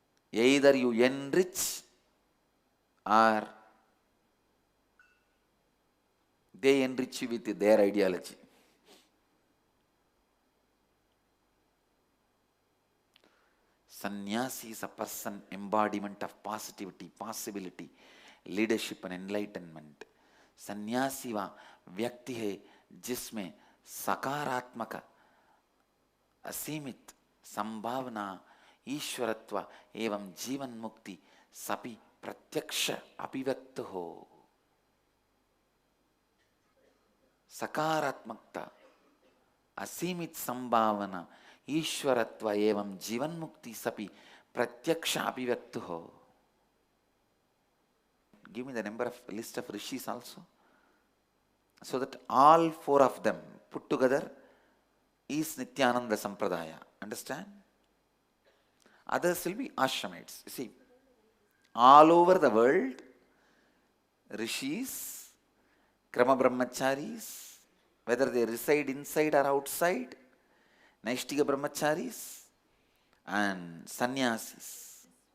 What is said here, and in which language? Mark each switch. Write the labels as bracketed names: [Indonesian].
[English] Either you enrich or they enrich you with their ideology. Sannyasi is a person embodiment of positivity, possibility, leadership and enlightenment. [Hindi] सन्यासी वह व्यक्ति है जिसमें सकारात्मक, असीमित संभावना, ईश्वरत्व एवं जीवन मुक्ति सभी प्रत्यक्ष अभिव्यक्त हो. सकारात्मकता, असीमित संभावना, ईश्वरत्व एवं जीवन मुक्ति सभी प्रत्यक्ष अभिव्यक्त हो. [English] Give me the number of list of rishis also, so that all four of them put together is Nityananda Sampradaya. Understand? Others will be ashramites. You see, all over the world, rishis, krama brahmacharis, whether they reside inside or outside, Naishtika brahmacharis and sannyasis.